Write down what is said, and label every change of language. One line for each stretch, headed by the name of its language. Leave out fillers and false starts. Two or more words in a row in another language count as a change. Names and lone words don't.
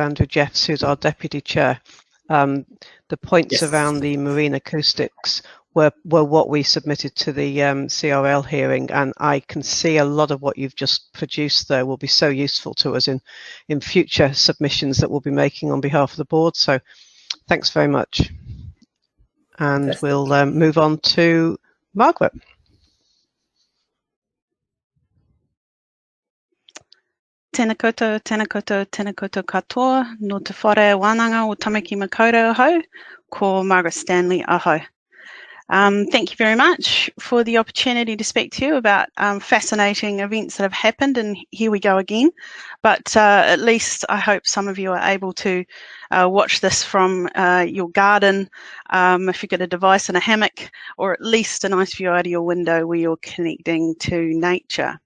English: Andrew Jeffs, who's our deputy chair. The points around the marine acoustics were what we submitted to the CRL hearing, and I can see a lot of what you've just produced there will be so useful to us in future submissions that we'll be making on behalf of the board. So thanks very much. And we'll move on to Margaret.
Māori: Tēnā koutou, tēnā koutou, tēnā koutou katoa, no te whare wānanga o Tāmaki Makaurau ahau, ko Margaret Stanley ahau.
English: Thank you very much for the opportunity to speak to you about fascinating events that have happened, and here we go again. But at least I hope some of you are able to watch this from your garden, if you've got a device and a hammock, or at least a nice view out of your window where you're connecting to nature.